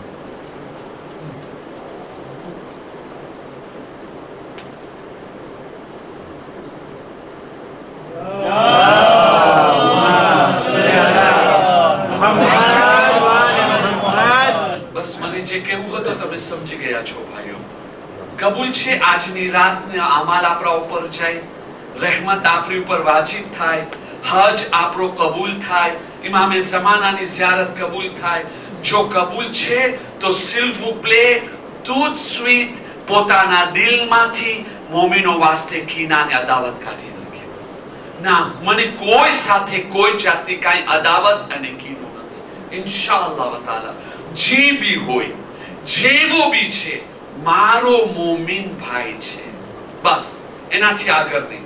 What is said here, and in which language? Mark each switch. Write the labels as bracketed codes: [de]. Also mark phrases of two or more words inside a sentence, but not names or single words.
[gu] બસ મને જે કહેવું હતું તમે સમજી ગયા છો ભાઈઓ. કબૂલ છે આજની રાતના અમાલ આપણા ઉપર જાય, રહેમત આપણી ઉપર વાજિબ થાય, હજ આપણો કબૂલ થાય, ઇમામે ઝમાનાની ઝિયારત કબૂલ થાય. જો કબૂલ છે તો [fr] s'il vous plaît, tout de suite [gu] પોતાના દિલમાંથી મોમિનો વાસ્તે કીના અને અદાવત કાઢી નાખે. બસ ના, મને કોઈ સાથે કોઈ જાતની કાંઈ અદાવત અને કીનો નથી. [ar] إن شاء الله تعالى [gu] જે બી હોય, જેવો બી છે, મારો મોમિન ભાઈ છે, બસ એનાથી આગળ નહીં.